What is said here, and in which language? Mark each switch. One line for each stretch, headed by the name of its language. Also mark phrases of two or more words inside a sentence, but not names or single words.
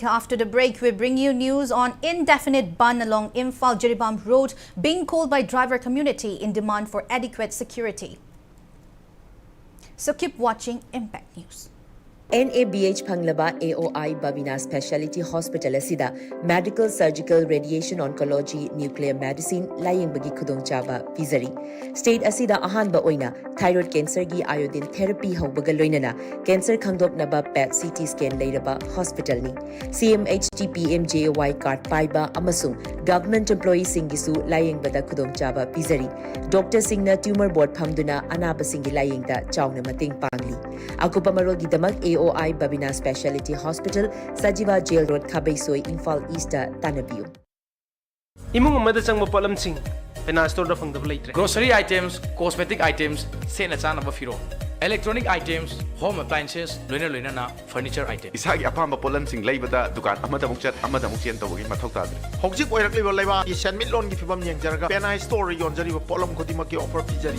English: After the break, we bring you news on indefinite ban along Imphal-Jiribam Road being called by driver community in demand for adequate security. So keep watching Impact News.
Manipuri: NABH Panglaba AOI BABINA Specialty Hospital asida
English: Medical Surgical Radiation Oncology Nuclear Medicine
Manipuri: laying bagi khudong chaba pizari. State asida ahan ba oina
English: thyroid cancer
Manipuri: gi
English: iodine therapy
Manipuri: haubaga loinana cancer khangdop naba
English: PET CT scan
Manipuri: leiraba hospital ni. CMHT PMJY card paiba amasung
English: government employees
Manipuri: singisu laying bada khudong chaba pizari. Dr. Singna
English: tumor board
Manipuri: phamduna anaba singi laying da chawna mating pangli. Akupa marol gi damag AOI BABINA Specialty Hospital, Sajiva Jail Road, Kabaysoi, Imphal East, Tanabiu. Imung amada chang mapalam sing pena store da phangda leitre.
English: Grocery items, cosmetic items,
Manipuri: sena chana ba firo.
English: Electronic items, home appliances,
Manipuri: loina na
English: furniture items.
Manipuri: Isagi apamba polam sing leibada dukan amada mukchat amada mukchen tawagi mathok tadre. Hojik oirakliba leiba Asian Midlon gi fibam yengjarga Penai store yonjariba polam khodima ki offer pijari.